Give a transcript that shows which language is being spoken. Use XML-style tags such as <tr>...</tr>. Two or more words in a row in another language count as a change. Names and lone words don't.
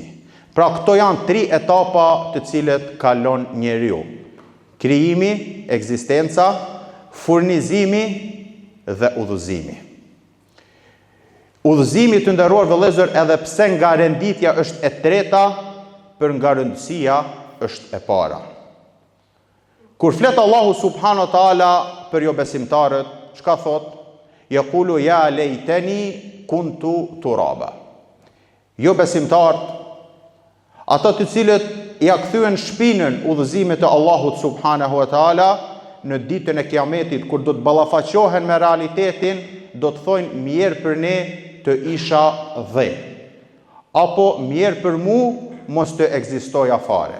<sq>Pra këto janë 3 etapa të cilët kalon njeriu: krijimi, ekzistenca, furnizimi dhe udhëzimi. Udhëzimi të nderuar vëllezër, edhe pse nga renditja është e treta, për nga rëndësia është e para. Kur flet Allahu</sq> <ar>سبحانه وتعالى</ar> <sq>për jo besimtarët, çka thot?</sq> <ar>يقول يا ليتني كنت ترابا.</ar> <sq>Jo besimtarët, ata të cilët ja kthyen shpinën udhëzimit të Allahut</sq> <ar>سبحانه وتعالى,</ar> <sq>në ditën e kiametit, kur do të ballafaqohen me realitetin, do të thojnë mirë për ne të isha dhe, apo mirë për mu mos të ekzistoja fare.</sq>